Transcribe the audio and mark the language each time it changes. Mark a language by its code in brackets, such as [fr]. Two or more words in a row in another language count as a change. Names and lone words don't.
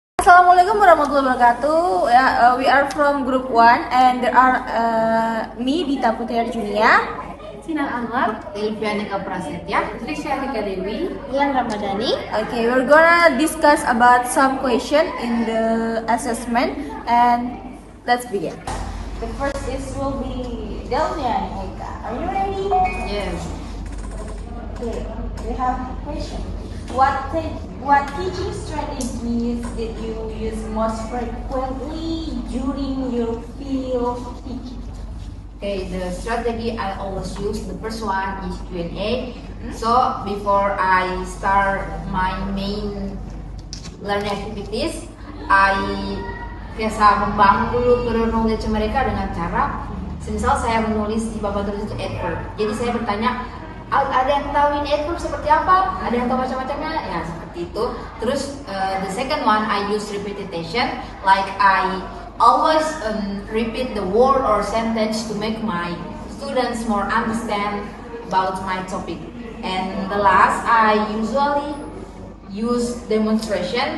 [ar] Assalamualaikum warahmatullahi wabarakatuh. [en] We are from group 1 and there are me Dita Putri Arjunia, Sinar Anwar, Elvianika Prasetya, Trishyalika Dewi, Ilan Ramadhani. Okay, we're gonna discuss about some question in the assessment and let's begin. The first will be Delvia and Eka. Are you ready? Yes. Okay, we have a question. What teaching strategies did you use most frequently during your field teaching? Okay, the strategy I always use, the first one is Q&A. So before I start my main learning activities, I [id] biasa membangun dulu knowledge mereka dengan cara, misal saya menulis di papan tulis itu adverb. Jadi saya bertanya, ada yang tahu ini adverb seperti apa? Ada yang tahu macam-macamnya? Ya seperti itu. [en] Terus the second one I use repetition, like I always repeat the word or sentence to make my students more understand about my topic. And the last I usually use demonstration.